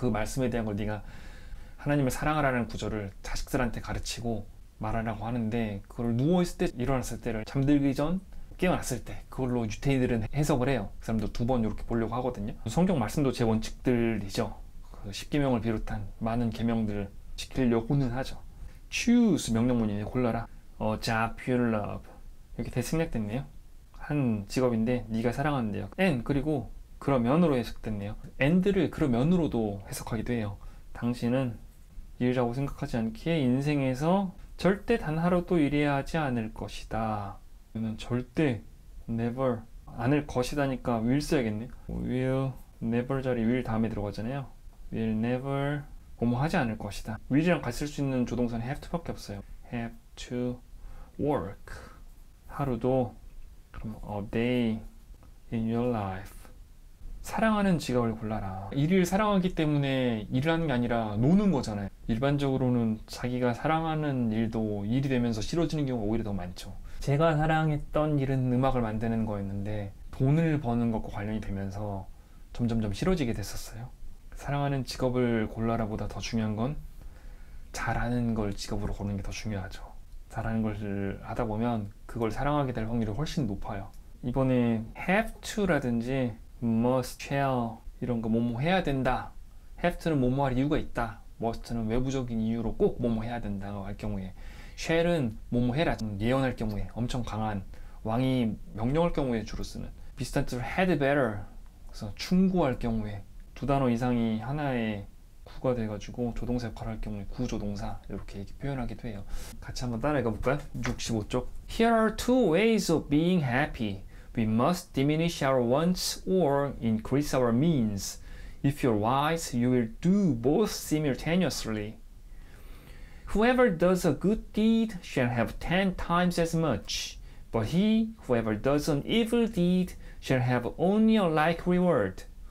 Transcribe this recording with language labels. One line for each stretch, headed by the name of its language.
Korean: 그 말씀에 대한 걸 네가 하나님을 사랑하라는 구절을 자식들한테 가르치고 말하라고 하는데, 그걸 누워있을 때, 일어났을 때를 잠들기 전 깨어났을 때 그걸로 유태인들은 해석을 해요. 그 사람도 2번 이렇게 보려고 하거든요. 성경 말씀도 제 원칙들이죠. 그 10계명을 비롯한 많은 계명들을 지키려고는 하죠. choose 명령문이에요. 골라라.
English: job you love
Korean: 이렇게 대생략됐네요. 한 직업인데 네가 사랑하는데요. and 그리고 그러면으로 해석됐네요. and를 그러면으로도 해석하기도 해요. 당신은 일이라고 생각하지 않기에 인생에서 절대 단 하루도 일해야 하지 않을 것이다. 이거는 절대 never 않을 것이다니까 will 써야겠네.
English: will never
Korean: 자리 will 다음에 들어가잖아요. will never 뭐뭐 하지 않을 것이다. will이랑 같이 쓸 수 있는 조동사는
English: have to
Korean: 밖에 없어요.
English: have to work
Korean: 하루도. 그럼
English: a day in your life.
Korean: 사랑하는 직업을 골라라. 일을 사랑하기 때문에 일을 하는 게 아니라 노는 거잖아요. 일반적으로는 자기가 사랑하는 일도 일이 되면서 싫어지는 경우가 오히려 더 많죠. 제가 사랑했던 일은 음악을 만드는 거였는데 돈을 버는 것과 관련이 되면서 점점점 싫어지게 됐었어요. 사랑하는 직업을 골라라 보다 더 중요한 건 잘하는 걸 직업으로 고르는 게 더 중요하죠. 잘하는 걸 하다 보면 그걸 사랑하게 될 확률이 훨씬 높아요. 이번에
English: have to
Korean: 라든지 must, shall 이런 거 뭐뭐 해야 된다. have to는 뭐뭐 할 이유가 있다. must는 외부적인 이유로 꼭 뭐뭐 해야 된다고 할 경우에, shall은 뭐뭐 해라 예언할 경우에 엄청 강한 왕이 명령할 경우에 주로 쓰는, 비슷한 뜻으로
English: had better
Korean: 그래서 충고할 경우에 두 단어 이상이 하나의 구가 돼가지고 조동사 역할을 할 경우에 구조동사 이렇게 표현하기도 해요. 같이 한번 따라 읽어볼까요? 65쪽.
English: Here are two ways of being happy. We must diminish our wants or increase our means. If you're wise, you will do both simultaneously. Whoever does a good deed shall have 10 times as much, but whoever does an evil deed shall have only a like reward.